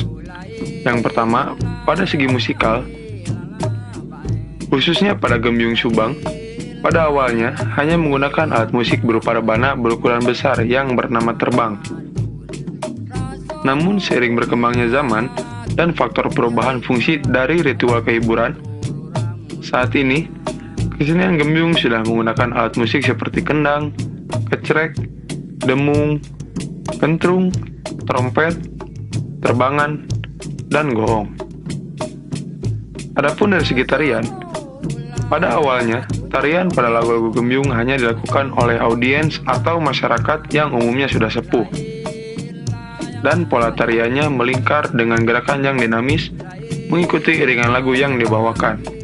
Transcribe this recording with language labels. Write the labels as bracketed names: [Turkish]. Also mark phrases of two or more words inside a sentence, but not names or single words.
[Indonesian] Yang pertama, pada segi musikal, khususnya pada gembyung Subang, pada awalnya hanya menggunakan alat musik berupa rebana berukuran besar yang bernama terbang. Namun seiring berkembangnya zaman dan faktor perubahan fungsi dari ritual kehiburan, saat ini kesenian gembyung sudah menggunakan alat musik seperti kendang, kecrek, demung, kentrung, trompet, terbangan, dan goong. Adapun dari segi tarian, pada awalnya tarian pada lagu-lagu gembyung hanya dilakukan oleh audiens atau masyarakat yang umumnya sudah sepuh. Dan pola tariannya melingkar dengan gerakan yang dinamis mengikuti iringan lagu yang dibawakan.